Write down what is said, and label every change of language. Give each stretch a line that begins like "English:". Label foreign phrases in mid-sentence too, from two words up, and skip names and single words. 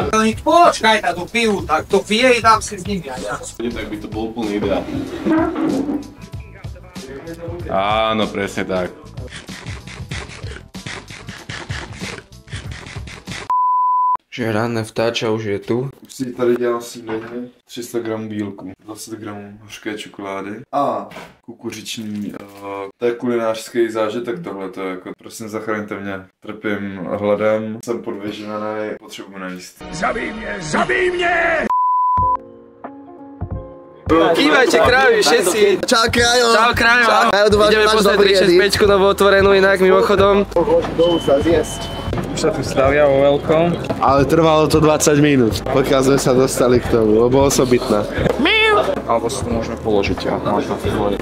Slovak: Počkaj, tu pijú, tak to pije i dám si s nimi aj ja. Tak by to bol úplný ideál. Áno, presne tak. Že ranné vtáča už je tu.
Czech: Už si tady dělal snídaně, 300 gramů bílku, 20 gramů hořké čokolády a kukuřiční. To je kulinářský zážitek tohle, to je jako, prosím zachraňte mě, trpím hladem, jsem podvyživený, potřebuji najíst. Zabij mě!
Slovak: Kývajte krávy, všetci. Čau, Krajo. Čau, Krajo. Ideme pozrieť 365 novú otvorenú inak, mimochodom. Dolu sa zjesť. Už sa tu stavia vo veľkom. Ale trvalo to 20 minút, pokiaľ sme sa dostali k tomu, lebo osobitná. Alebo si to môžeme položiť a možno vyvoliť.